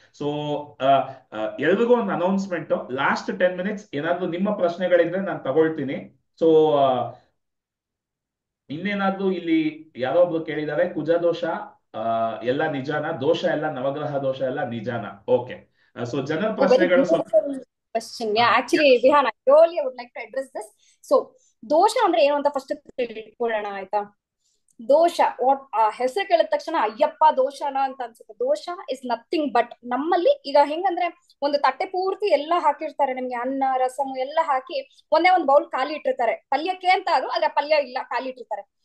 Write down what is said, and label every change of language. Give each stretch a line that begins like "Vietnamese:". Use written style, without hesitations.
Kannada: So ಎಲ್ರಿಗೂ ಒಂದು announcement, last 10 minutes ಏನಾದ್ರು ನಿಮ್ಮ ಪ್ರಶ್ನೆಗಳಿದ್ರೆ ನಾನು ತಗೊಳ್ತೀನಿ. ಸೊ ಇನ್ನೇನಾದ್ರೂ ಇಲ್ಲಿ ಯಾರೋ ಒಬ್ರು ಕೇಳಿದ್ದಾರೆ, ಕುಜ ದೋಷ ಎಲ್ಲ ನಿಜಾನ, ದೋಷ ಎಲ್ಲ ನವಗ್ರಹ ದೋಷ ಎಲ್ಲ ನಿಜಾನ? ಓಕೆ, ಸೊ ಜನರ
English: Oh, very
Kannada: ಪ್ರಶ್ನೆಗಳು ಸ್ವಲ್ಪ
English: beautiful question. Yeah, actually, Vihan, I really would like to address this.
Kannada: So, ದೋಷ ಅಂದ್ರೆ ಏನು ಅಂತ ಫಸ್ಟ್ ತಿಳ್ಕೊಳ್ಳೋಣ ಆಯ್ತಾ. ದೋಷ ವಾಟ್ ಹೆಸರು ಕೇಳಿದ ತಕ್ಷಣ ಅಯ್ಯಪ್ಪ ದೋಷನ ಅಂತ ಅನ್ಸುತ್ತೆ.
English: ದೋಷ is nothing but
Kannada: ನಮ್ಮಲ್ಲಿ ಈಗ ಹೆಂಗಂದ್ರೆ ಒಂದು ತಟ್ಟೆ ಪೂರ್ತಿ ಎಲ್ಲ ಹಾಕಿರ್ತಾರೆ, ನಿಮ್ಗೆ ಅನ್ನ ರಸಮ್ ಎಲ್ಲ ಹಾಕಿ ಒಂದೇ ಒಂದು ಬೌಲ್ ಖಾಲಿ ಇಟ್ಟಿರ್ತಾರೆ ಪಲ್ಯಕ್ಕೆ ಅಂತ, ಅದು ಅದ್ರ ಪಲ್ಯ ಇಲ್ಲ ಖಾಲಿ ಇಟ್ಟಿರ್ತಾರೆ.